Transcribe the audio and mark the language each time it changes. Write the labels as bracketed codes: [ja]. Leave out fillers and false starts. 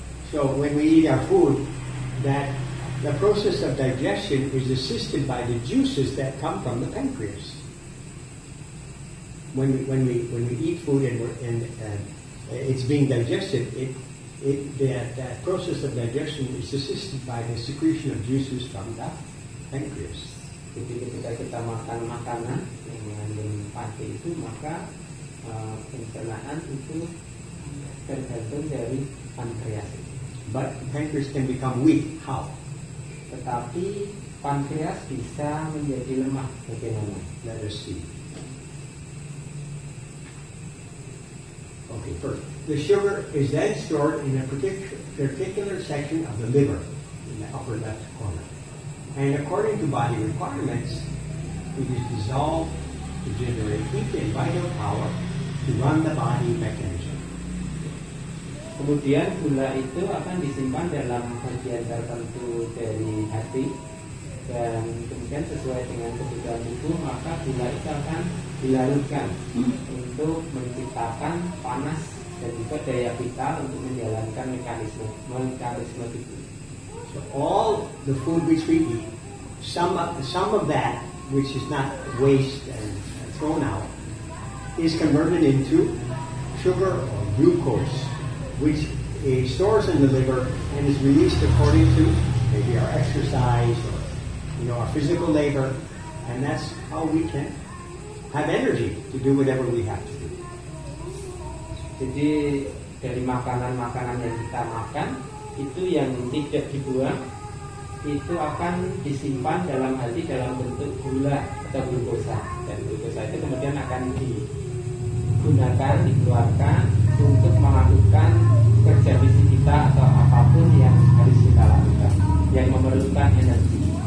[en] So when we eat our food, that the process of digestion is assisted by the juices that come from the pancreas. When we eat food and it's being digested, that process of digestion is assisted by the secretion of juices from the pancreas. [id] Jadi ketika kita makan makanan yang mengandung pati itu, maka pencernaan itu tergantung dari pankreas itu. [en] But the pancreas can become weak. How? [id] Tetapi pankreas bisa menjadi lemah bagaimana? [en] Let us see. Okay, first, the sugar is then stored in a particular section of the liver, in the upper left corner. And according to body requirements, it is dissolved to generate heat and vital power to run the body mechanism. [id] Kemudian gula itu akan disimpan dalam bagian tertentu dari hati, dan kemudian sesuai dengan kebutuhan tubuh maka gula itu akan dilarutkan untuk menciptakan panas dan juga daya vital untuk menjalankan mekanisme tubuh. [en] So all the food which we eat, some of that which is not waste and thrown out, is converted into sugar or glucose, which stores in the liver and is released according to maybe our exercise or our physical labor, and that's how we can have energy to do whatever we have to do. [id] Jadi dari makanan-makanan yang kita makan itu yang tidak dibuang itu akan disimpan dalam hati dalam bentuk gula atau glukosa, dan glukosa itu kemudian akan digunakan, dikeluarkan untuk melakukan kerja fisik kita atau apapun yang harus kita lakukan yang memerlukan energi.